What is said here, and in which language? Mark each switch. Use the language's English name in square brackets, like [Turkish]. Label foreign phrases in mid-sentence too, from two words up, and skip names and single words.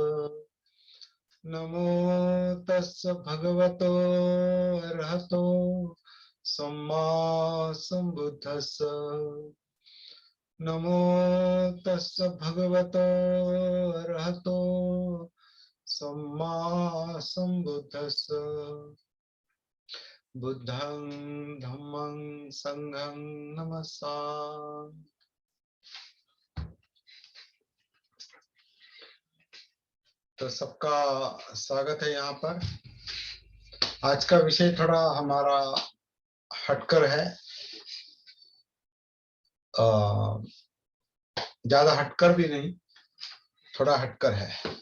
[Pali] नमो तस्य भगवतो अरहतो सम्मा सम्बुद्धस्स नमो तस्य भगवतो अरहतो सम्मा सम्बुद्धस्स बुद्धं धम्मं संघं नमस्सामि। [Hindi] तो सबका स्वागत है यहाँ पर। आज का विषय थोड़ा हमारा हटकर है, ज्यादा हटकर भी नहीं, थोड़ा हटकर है।